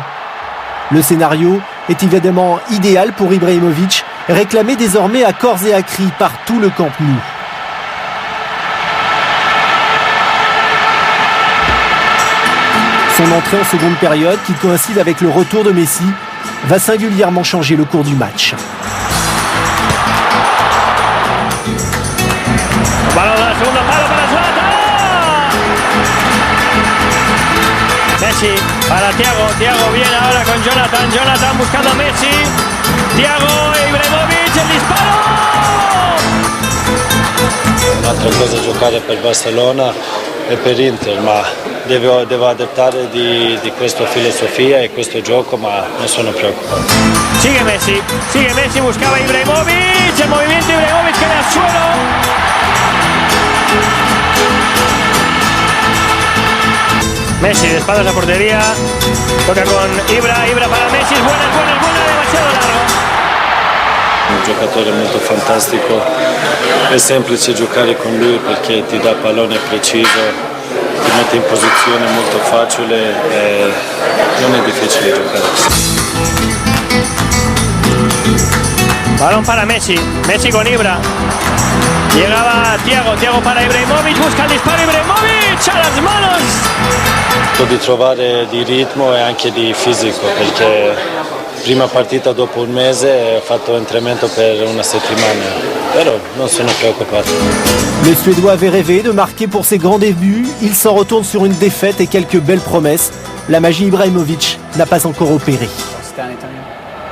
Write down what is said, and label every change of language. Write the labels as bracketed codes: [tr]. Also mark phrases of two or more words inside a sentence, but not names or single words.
[fr] Le scénario est évidemment idéal pour Ibrahimovic, réclamé désormais à corps et à cri par tout le Camp Nou. Son entrée en seconde période, qui coïncide avec le retour de Messi, va singulièrement changer le cours du match. [es] Messi para Thiago viene ahora con Jonathan buscando a Messi, Thiago Ibrahimovic, el disparo! [it] Un'altra cosa è giocare per Barcellona e per Inter, ma devo adattare di questa filosofia e questo gioco, ma non sono preoccupato. [es] Sigue Messi, buscaba Ibrahimovic, el movimiento Ibrahimovic queda al suelo. Messi de espaldas a portería, toca con Ibra para Messi, es buena, demasiado largo. [it] Un giocatore molto fantastico, è semplice giocare con lui perché ti dà pallone preciso, ti mette in posizione molto facile e non è difficile giocare. [es] Balón para Messi con Ibra. Llegaba Thiago para Ibrahimovic, busca il disparo Ibrahimovic a las manos. [it] Di trovare di ritmo e anche di fisico perché prima partita dopo un mese e ho fatto allenamento per una settimana, però non sono preoccupato. [fr] Le Suédois avait rêvé de marquer pour ses grands débuts. Il s'en retourne sur une défaite et quelques belles promesses. La magie Ibrahimovic n'a pas encore opéré.